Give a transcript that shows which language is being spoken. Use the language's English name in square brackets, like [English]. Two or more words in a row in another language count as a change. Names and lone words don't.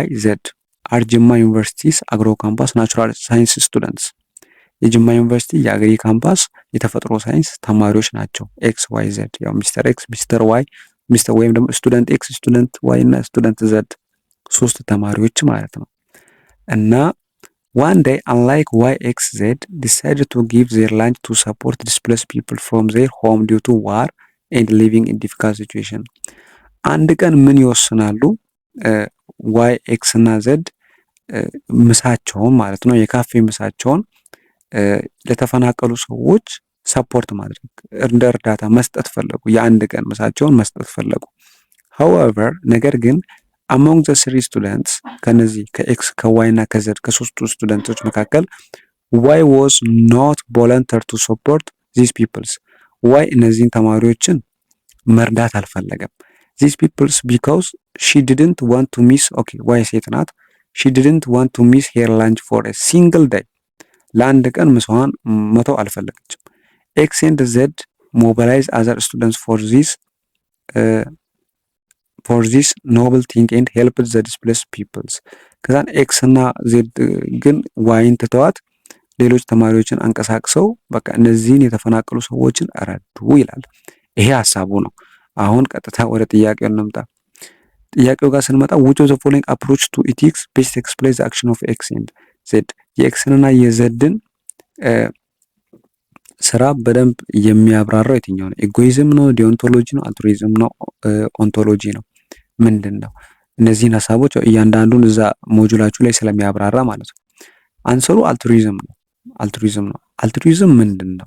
[English] Z are Jimma University's Agro Campus Natural Science students። [Amharic] የጅማ ዩኒቨርሲቲ የአግሪ ካምፓስ የተፈጥሮ ሳይንስ ተማሪዎች ናቸው። ኤክስ ዋይ ዘድ ያው ሚስተር ኤክስ ሚስተር ዋይ ሚስተር ወይም ደግሞ ስቱደንት ኤክስ ስቱደንት ዋይ እና ስቱደንት ዘድ ሶስት ተማሪዎች ማለት ነው። እና [English] one day unlike y x z decided to give their land to support displaced people from their home due to war and living in difficult situation። [Amharic] አንድ ቀን ምን ይወስናሉ? ዋይ ኤክስ እና ዘድ ምሳቸውን ማለት ነው የካፌ ምሳቸውን ለተፈናቀሉ ሰዎች ሰፖርት ማድረግ እንደ እርዳታ መስጠት ፈለጉ። የአንድ ቀን ምሳቸውን መስጠት [English] ፈለጉ። however [Amharic] ነገር ግን [English] among the three students [Amharic] ከነዚህ ከኤክስ ከዋይ እና ከዘድ ከሶስቱ ስቱደንቶች መካከል ዋይ [English] was not volunteer to support these peoples። [Amharic] ዋይ እነዚህን ተማሪዎችን መርዳት አልፈለገም። [English] these peoples because she didn't want to miss okay [Amharic] ዋይ ሴት ናት። [English] she didn't want to miss her lunch for a single day። [Amharic] ለአንድ ቀን ምሳዋን መተው አልፈለገችም። [English] ኤክስ ኤንድ ዘድ mobilize other students for this noble thing and help the displaced peoples። [Amharic] ከዛን ኤክስ እና ዜድ ግን ዋይን ትተዋት ሌሎች ተማሪዎችን አንቀሳቅሰው በቃ እነዚህን የተፈናቀሉ ሰዎችን ረዱ ይላል። ይሄ ሀሳቡ ነው። አሁን ቀጥታ ወደ ጥያቄው እንምጣ። ጥያቄው ጋር ስንመጣ [English] which of the following approach to ethics best explains the action of x and z? [Amharic] የኤክስን እና የዘድን ስራ በደንብ የሚያብራራው የትኛው ነው? ኤጎይዝም ነው? ዲኦንቶሎጂ ነው? አልትሩይዝም ነው? ኦንቶሎጂ ነው? ምንድን ነው? እነዚህን ሀሳቦች እያንዳንዱን እዛ ሞጁላችሁ ላይ ስለሚያብራራ ማለት ነው። አንሰሩ አልትሩይዝም ነው። አልትሩይዝም ነው። አልትሩይዝም ምንድን ነው?